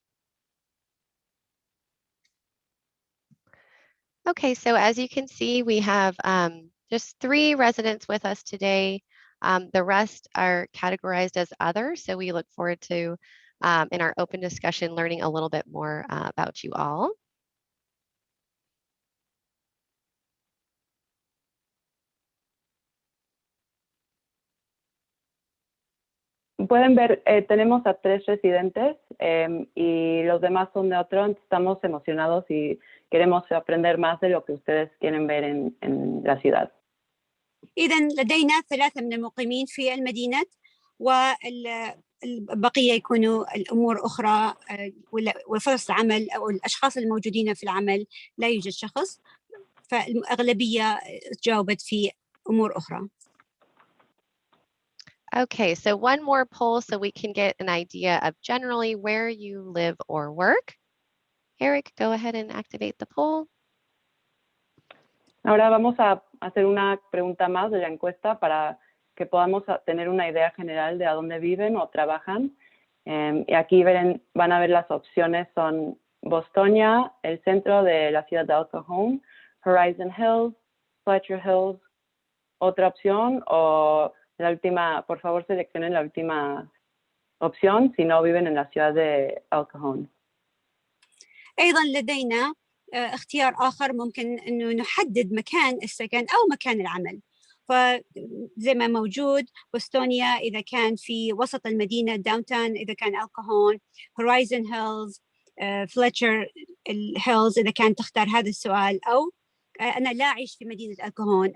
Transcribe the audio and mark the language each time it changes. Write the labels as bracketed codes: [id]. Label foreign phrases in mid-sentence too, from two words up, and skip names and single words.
[en] Okay, so as you can see, we have just 3 residents with us today. The rest are categorized as other, so we look forward to, in our open discussion, learning a little bit more about you all. [es] Pueden ver, tenemos a 3 residentes y los demás son de otro. Estamos emocionados y queremos aprender más de lo que ustedes quieren ver en la ciudad. [ar] إذن لدينا 3 من المقيمين في المدينة والبقية يكونوا الأمور أخرى وفرص العمل أو الأشخاص الموجودين في العمل لا يوجد شخص، فالأغلبية جاوبت في أمور أخرى. [en] Okay, so one more poll so we can get an idea of generally where you live or work. Eric, go ahead and activate the poll. [es] Ahora vamos a hacer una pregunta más de la encuesta para que podamos tener una idea general de a dónde viven o trabajan. Y aquí van a ver las opciones son Bostonia, el centro de la ciudad de El Cajon, Horizon Hills, Fletcher Hills, otra opción o la última, por favor seleccionen la última opción si no viven en la ciudad de El Cajon. [ar] أيضا لدينا اختيار آخر ممكن أنه نحدد مكان السكن أو مكان العمل. فزي ما موجود بوستونيا إذا كان في وسط المدينة داونتاون، إذا كان الكهون، هورايزن هيلز، فليتشر هيلز إذا كان تختار هذا السؤال، أو أنا لا أعيش في مدينة الكهون.